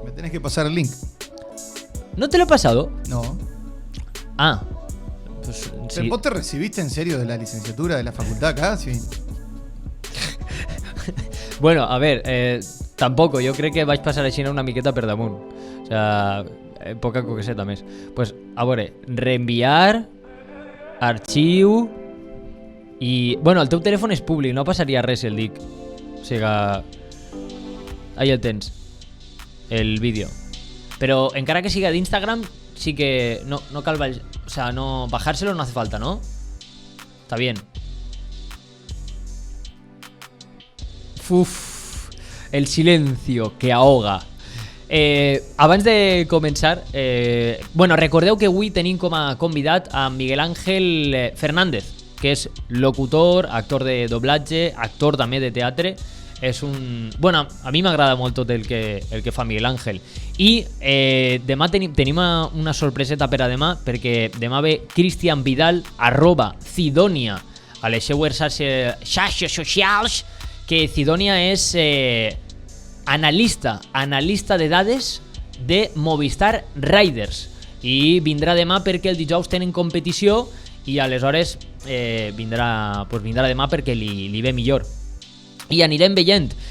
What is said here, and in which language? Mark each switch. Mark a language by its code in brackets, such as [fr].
[es] Me tenés que pasar el link. ¿No te lo he pasado? No. Ah. Pues, sí. ¿Vos te recibiste en serio de la licenciatura de la facultad acá? Sí. Bueno, a ver, tampoco. [ca] Jo crec que vaig passar així una miqueta per damunt. [es] O sea, [ca] poca coqueseta més. Pues, a veure, reenviar, arxiu i... Bueno, el teu telèfon és públic, no passaria res si el dic. O sigui, ahí el tens, el vídeo. Però encara que siga d'Instagram, sí que no cal... [es] O sea, no, bajárselo no hace falta, ¿no? Está bien. Uf, el silencio que ahoga. [ca] Abans de començar, bueno, recordeu que avui tenim com a convidat a Miguel Ángel Fernández, que és locutor, actor de doblatge, actor també de teatre. És un... Bueno, a mi m'agrada molt tot el que fa Miguel Ángel. I demà tenim una sorpreseta per a demà, perquè demà ve Cristian Vidal, @Cidonia, a les seues xarxes socials, que Cidonia és analista de dades de Movistar Riders, i vindrà demà perquè el dijous tenen competició i aleshores vindrà demà perquè li ve millor i anirem veient.